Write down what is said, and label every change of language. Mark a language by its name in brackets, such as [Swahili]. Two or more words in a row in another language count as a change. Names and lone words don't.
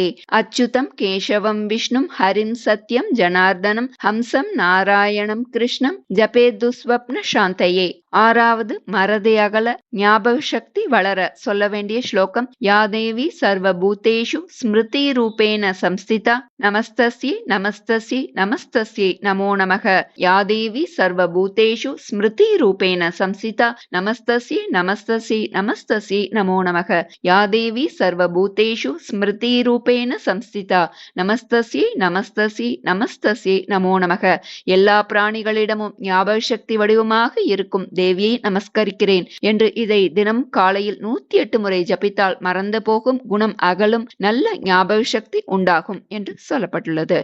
[Sanskrit] अच्युतं केशवं विष्णुं हरिं सत्यं जनार्दनम् हंसं नारायणं कृष्णं जपेत् दुःस्वप्न शान्तये. [Tamil] ஆறாவது மறதி அகல, ஞாபக சக்தி வளர சொல்ல வேண்டிய ஸ்லோகம். [Sanskrit] यादेवी सर्वभूतेषु स्मृति रूपेण संस्थिता नमस्तस्यै नमस्तस्यै नमस्तस्यै नमो नमः. यादेवी सर्वभूतेषु स्मृति रूपेण संस्थिता नमस्तस्यै नमस्तस्यै नमस्तस्यै नमो नमः या देवी सर्वभूतेषु स्मृतिरूपेण संस्थिता नमस्तस्यै नमस्तस्यै नमस्तस्यै नमो नमः. [Tamil] எல்லா பிராணிகளிடமும் ஞாபக சக்தி வடிவமாக இருக்கும் தேவியை நமஸ்கரிக்கிறேன் என்று இதை தினம் காலையில் 108 முறை ஜபித்தால் மறந்து போகும் குணம் அகலும், நல்ல ஞாபக சக்தி உண்டாகும் என்று சொல்லப்பட்டுள்ளது.